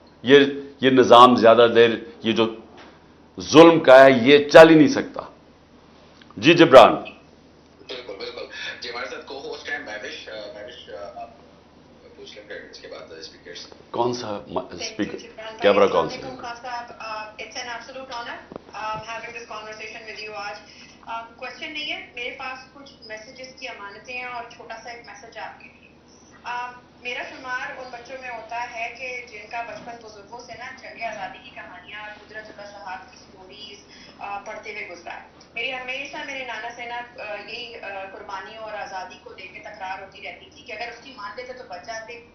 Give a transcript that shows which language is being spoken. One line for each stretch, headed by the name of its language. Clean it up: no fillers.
Urdu: یہ نظام زیادہ دیر, یہ جو ظلم کا ہے یہ چل ہی نہیں سکتا. جی جبران. بالکل بالکل جی, ہمارے ساتھ کو ہوسٹ ہیں مہوش. آپ پوچھ لیں گے اس کے بعد اسپیکر سے. کون سا اسپیکر, کیمرہ کون سا؟
English: It's an absolute honor having this conversation with you
Urdu: آج. کوشچن نہیں ہے میرے پاس, کچھ میسیجز کی امانتیں ہیں اور چھوٹا سا ایک میسج آپ کے لیے. میرا شمار ان بچوں میں ہوتا ہے کہ جن کا بچپن بزرگوں سے نا جنگ آزادی کی کہانیاں, قدرت الشہاد کی سٹوریز پڑھتے ہوئے گزرا ہے. میری ہمیشہ میرے نانا سے نا یہی قربانیوں اور آزادی کو لے کے تکرار ہوتی رہتی تھی کہ اگر اس کی مان لیتے تو بچ جاتے.